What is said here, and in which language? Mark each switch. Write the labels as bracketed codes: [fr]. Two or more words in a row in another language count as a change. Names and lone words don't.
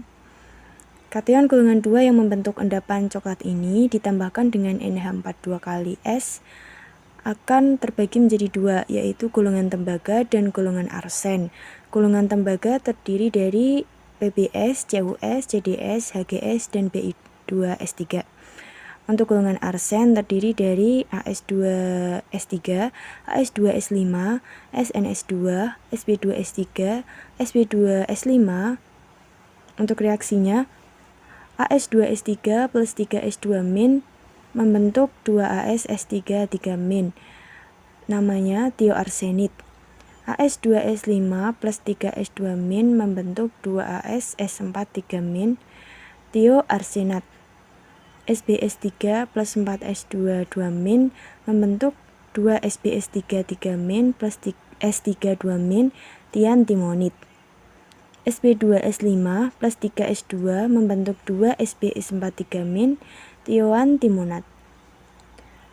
[id] Kation golongan 2 yang membentuk endapan coklat ini ditambahkan dengan NH4 2 kali S akan terbagi menjadi dua, yaitu golongan tembaga dan golongan arsen. Golongan tembaga terdiri dari PbS, CuS, CdS, HgS, dan Bi2S3. Untuk golongan arsen terdiri dari As2S3, As2S5, SNS2, Sb2S3, Sb2S5. Untuk reaksinya, As2S3 plus 3S2- membentuk 2AsS3 3-, namanya tioarsenit. As2S5 plus 3S2- membentuk 2AsS4 3-, tioarsenat. Sbs3 plus 4S2 2- membentuk 2Sbs3 3- plus S3 2-, tiantimonit. Sb2S5 plus 3S2 membentuk 2Sbs4 3-, tioantimonat.